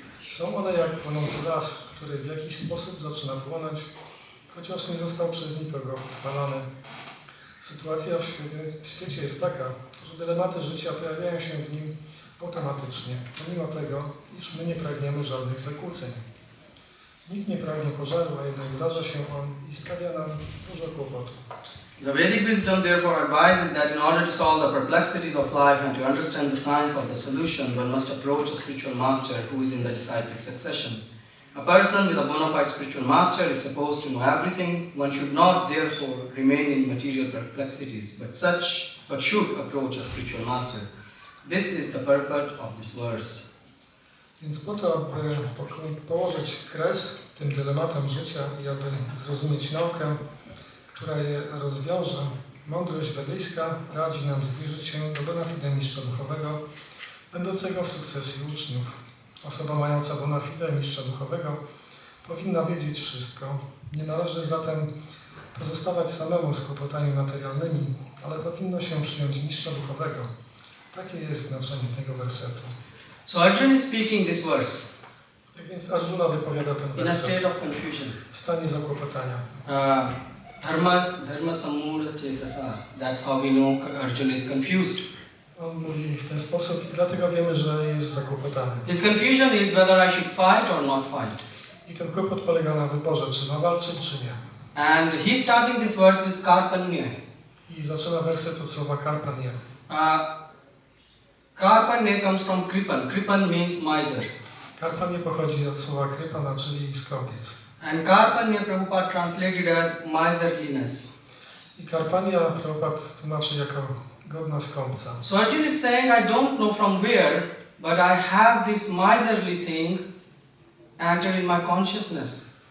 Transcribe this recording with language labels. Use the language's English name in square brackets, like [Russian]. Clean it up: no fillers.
[Polish] Są one jak płonący las, który w jakiś sposób zaczyna płonąć, chociaż nie został przez nikogo odpalany. Sytuacja w świecie jest taka, że dylematy życia pojawiają się w nim automatycznie, pomimo tego, iż my nie pragniemy żadnych zakłóceń. Nikt nie pragnie pożaru, a jednak zdarza się on i sprawia nam dużo kłopotu. [English] The Vedic wisdom therefore advises that in order to solve the perplexities of life and to understand the science of the solution, one must approach a spiritual master who is in the disciplic succession. A person with a bona fide spiritual master is supposed to know everything. One should not therefore remain in material perplexities, but should approach a spiritual master. This is the purport of this verse. [Polish] Więc po to, aby położyć kres tym dylematom życia i aby zrozumieć naukę, która je rozwiąże, mądrość wedyjska radzi nam zbliżyć się do bona fide mistrza duchowego, będącego w sukcesji uczniów. Osoba mająca bona fide mistrza duchowego powinna wiedzieć wszystko. Nie należy zatem pozostawać samemu z kłopotami materialnymi, ale powinno się przyjąć mistrza duchowego. Takie jest znaczenie tego wersetu. [English] So Arjuna is speaking this verse [Polish] Tak więc Arjuna wypowiada ten [English] in a state [Polish] werset [English] of confusion. [Polish] w stanie zakłopotania. [Sanskrit] Dharma sammura chetasa. [English] That's how we know Arjuna is confused. [Polish] On mówi w ten sposób i dlatego wiemy, że jest zakłopotany. [English] His confusion is whether I should fight or not fight. [Polish] I ten kłopot polega na wyborze, czy ma walczyć, czy nie. [English] And he's starting this verse with karpanye. [Polish] I zaczyna werset od słowa karpanie. [English] Karpanye comes from kripan. Kripan means miser. [Polish] Karpanie pochodzi od słowa krypana, czyli skąpiec. [English] And karpanye Prabhupada translated as miserliness. [Polish] I karpania Prabhupada tłumaczy jako godna skąpca. [English] So Arjuna is saying, I don't know from where, but I have this miserly thing entered in my consciousness.